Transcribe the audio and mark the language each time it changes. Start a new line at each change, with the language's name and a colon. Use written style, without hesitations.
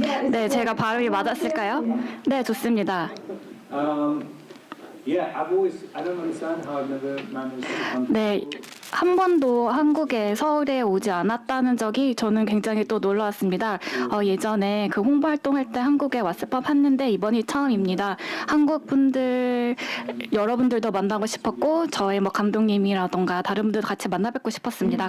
Korean: 네, 제가 발음이 맞았을까요? 네, 좋습니다.
English: Yeah, I don't understand how I've never managed to come.
Korean: 네, 한 번도 한국에 서울에 오지 않았다는 적이 저는 굉장히 또 놀라웠습니다. 예전에 그 홍보 활동할 때 한국에 왔을 법했는데 이번이 처음입니다. 한국 분들 여러분들도 만나고 싶었고 저의 뭐 감독님이라던가 다른 분들 같이 만나 뵙고 싶었습니다.